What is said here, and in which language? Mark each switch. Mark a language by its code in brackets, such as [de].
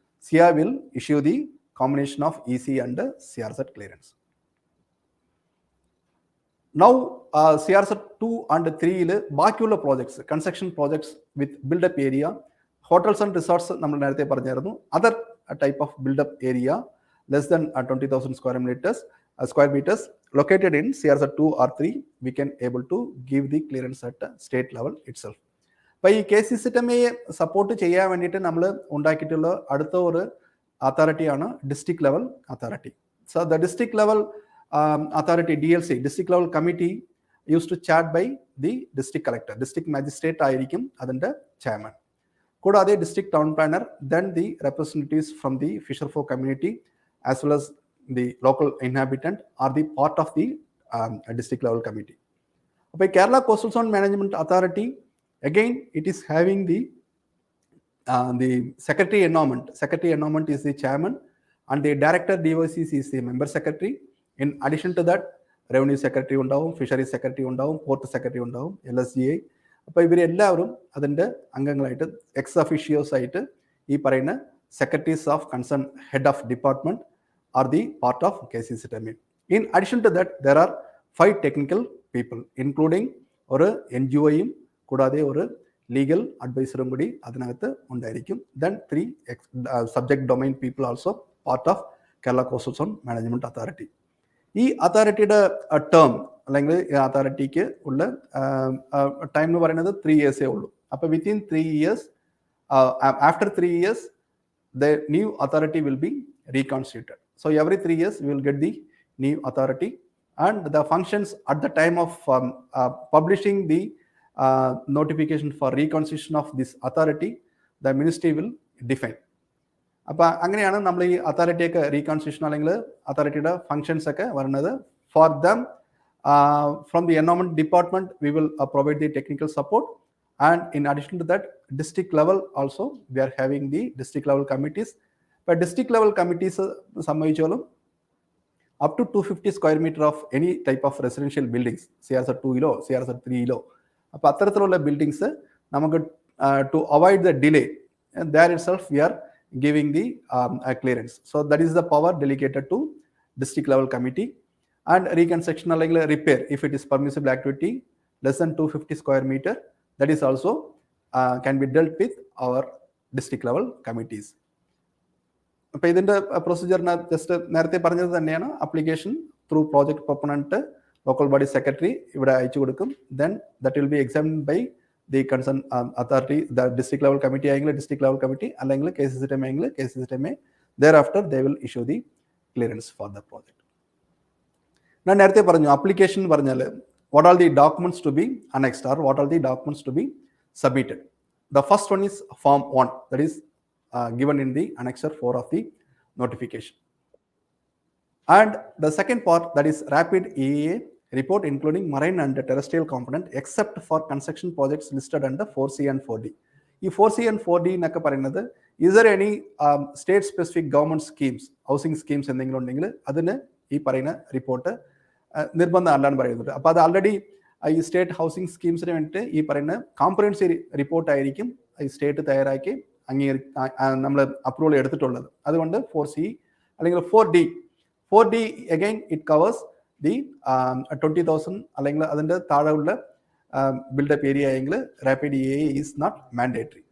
[en] SIA will issue the combination of EC and CRZ clearance. Now CRZ 2 and 3ൽ [ml] ബാക്കിയുള്ള projects, [en] construction projects with built up area, hotels and resorts [ml] നമ്മൾ നേരത്തെ പറഞ്ഞായിരുന്നു. [en] Other type of built up area less than 20,000 square meters located in CRZ 2 or 3, we can able to give the clearance at state level itself. [ml] അപ്പോൾ ഈ KCCയെ support ചെയ്യാൻ വേണ്ടിയിട്ട് നമ്മൾ ഉണ്ടാക്കിയിട്ടുള്ള അടുത്ത ഒരു അതോറിറ്റിയാണ് district level authority. [en] So the district level authority DLC, district level committee use to chaired by the district collector. [ml] District magistrate ആയിരിക്കും അതിൻ്റെ ചെയർമാൻ. കൂടാതെ [en] District town planner, then the representatives from the fisher folk community as well as the local inhabitant are the part of the district level committee. By Kerala Coastal Zone Management Authority, again it is having the secretary environment. Secretary environment is the chairman, and the director DOCC is the member secretary. In addition to that, revenue secretary [ml] ഉണ്ടാവും, [en] fisheries secretary ഉണ്ടാവും, port secretary ഉണ്ടാവും, LSGA. [ml] അപ്പോൾ ഇവരെല്ലാവരും അതിൻ്റെ അംഗങ്ങളായിട്ട് X ഒഫീഷ്യോസ് ആയിട്ട് ഈ പറയുന്ന [en] secretaries of concerned head of department are the part of KCCTME. In addition to that, there are 5 technical people, including [ml] ഒരു NGOയും കൂടാതെ ഒരു ലീഗൽ അഡ്വൈസറും കൂടി അതിനകത്ത് ഉണ്ടായിരിക്കും. [en] Then 3 subject domain people also part of Kerala Coastal Zone Management Authority. [ml] ഈ അതോറിറ്റിയുടെ term അല്ലെങ്കിൽ ഈ അതോറിറ്റിക്ക് ഉള്ള ടൈം എന്ന് പറയുന്നത് 3 years ഉള്ളൂ. അപ്പോൾ [en] Within 3 years, after 3 years, the new authority will be reconstituted. So every 3 years we will get the new authority, and the functions at the time of publishing the notification for reconstitution of this authority, the ministry will define. [ml] അപ്പോൾ അങ്ങനെയാണ് നമ്മൾ ഈ അതോറിറ്റിയൊക്കെ reconstruction അല്ലെങ്കിൽ അതോറിറ്റിയുടെ functions ഒക്കെ വരുന്നത്. [en] For them from the environment department we will provide the technical support. And in addition to that, district level also we are having the district level committees. But district level committees [ml] സംബന്ധിച്ചോളം [en] up to 250 square meter of any type of residential buildings, CRZ 2 CRZ 3 [ml] അപ്പോൾ അത്തരത്തിലുള്ള buildings നമുക്ക് [en] to avoid the delay, and there itself we are giving the clearance. So that is the power delegated to district level committee. And reconstruction [ml] അല്ലെങ്കിൽ [en] repair, if it is permissible activity less than 250 square meter, that is also can be dealt with our district level committees. [ml] അപ്പോൾ ഇതിൻ്റെ പ്രൊസീജിയറിന് just നേരത്തെ പറഞ്ഞത് തന്നെയാണ്. Application through project proponent local body secretary ഇവിടെ അയച്ചു കൊടുക്കും. [en] then that will be examined by the concern authority, the district level committee [ml] ആയെങ്കിൽ [en] District level committee, അല്ലെങ്കിൽ KCCTM ആയെങ്കിൽ KCCTM. Thereafter they will issue the clearance for the project. [ml] ഞാൻ നേരത്തെ പറഞ്ഞു application പറഞ്ഞാൽ [en] what are the documents to be annexed or what are the documents to be submitted. The first one is form 1, that is given in the annexure 4 of the notification. And the second part, that is rapid EA report including marine and terrestrial component except for construction projects listed under 4C and 4D. [ml] ഈ 4C and 4D എന്നൊക്കെ പറയുന്നത് [en] is there any state specific government schemes, housing schemes [ml] എന്തെങ്കിലും ഉണ്ടെങ്കിൽ അതിന് ഈ പറയുന്ന report നിർബന്ധം അല്ലാന്ന് പറയുന്നുണ്ട്. അപ്പോൾ അത് ആൾറെഡി ഈ സ്റ്റേറ്റ് ഹൗസിംഗ് സ്കീംസിന് വേണ്ടിയിട്ട് ഈ പറയുന്ന കോംപ്രഹെൻസീവ് റിപ്പോർട്ടായിരിക്കും ഈ സ്റ്റേറ്റ് തയ്യാറാക്കി നമ്മൾ അപ്രൂവൽ എടുത്തിട്ടുള്ളത്. അതുകൊണ്ട് [en] 4C അല്ലെങ്കിൽ 4D again it covers the 20,000 [ml] അല്ലെങ്കിൽ അതിൻ്റെ താഴെയുള്ള [en] Built up area ആയെങ്കിൽ rapid EA is not mandatory.